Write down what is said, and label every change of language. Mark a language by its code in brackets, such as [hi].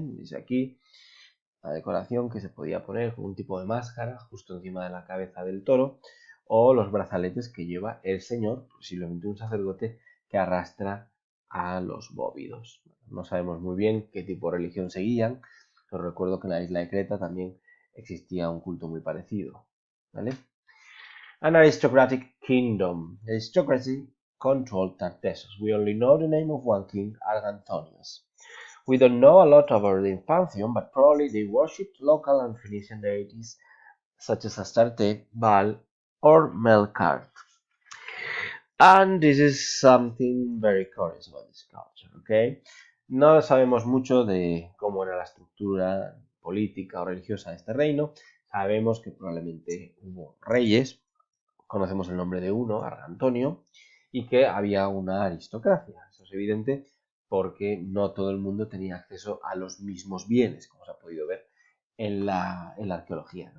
[es] Dice aquí la decoración que se podía poner con un tipo de máscara justo encima de la cabeza del toro, o los brazaletes que lleva el señor, posiblemente un sacerdote que arrastra a los bóvidos. No sabemos muy bien qué tipo de religión seguían. Os recuerdo que en la isla de Creta también existía un culto muy parecido, ¿vale? [en] An aristocratic kingdom. The aristocracy controlled Tartessos. We only know the name of one king, Argantonius. We don't know a lot about the pantheon, but probably they worshipped local and Phoenician deities such as Astarte, Baal, or Melkart. And this is something very curious about this culture, okay? [es] No sabemos mucho de cómo era la estructura política o religiosa de este reino. Sabemos que probablemente hubo reyes, conocemos el nombre de uno, Argantonio, y que había una aristocracia. Eso es evidente porque no todo el mundo tenía acceso a los mismos bienes, como se ha podido ver en la arqueología.